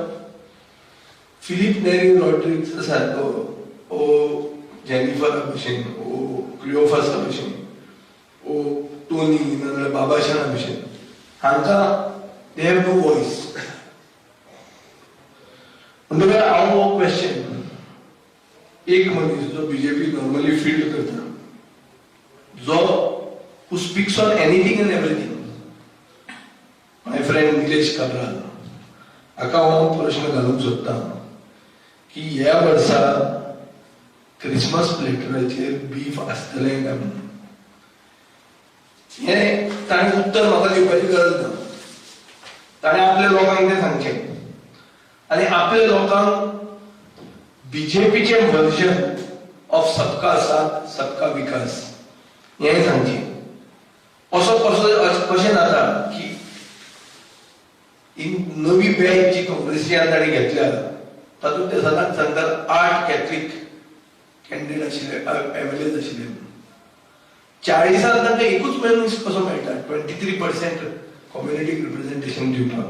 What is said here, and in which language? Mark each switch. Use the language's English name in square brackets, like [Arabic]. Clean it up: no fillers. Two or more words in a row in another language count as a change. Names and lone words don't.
[Konkani] फिलीप नेरी रॉड्रिग्स सारको ओ जेनिफरा भशेन ओ क्लिओफासा भशेन ओ टोनी नाजाल्यार बाबाशाना भशेन हांकां [English] they have no voice. [Konkani] म्हणटकीर हांव हो क्वेश्चन एक मनीस जो बीजेपी [English] normally field [Konkani] करता, जो [English] who speaks on anything and everything, my friend [Konkani] निलेश काब्राल, हाका हांव प्रश्न घालूंक सोदता की ह्या वर्सा क्रिसमस प्लेटराचेर बीफ आसतलें काय म्हणून. हें ताणें उत्तर म्हाका दिवपाची गरज ना. ताणें आपल्या लोकांक तें सांगचें आनी आपल्या लोकांक बीजेपीचे [English] version of [Hindi] सबका साथ सबका विकास [Konkani] हें सांगचें. कशें जाता की ही नवी बँक जी काँग्रेसीन ताणें घेतल्या तातूंत ते सदांच सांगतात 8 [English] Catholic candidate [Konkani] आशिल्ले, एमएलए आशिल्ले. 40 तांकां एकूच मनीस कसो मेळटा 23% [English] community representation [Konkani] दिवपाक.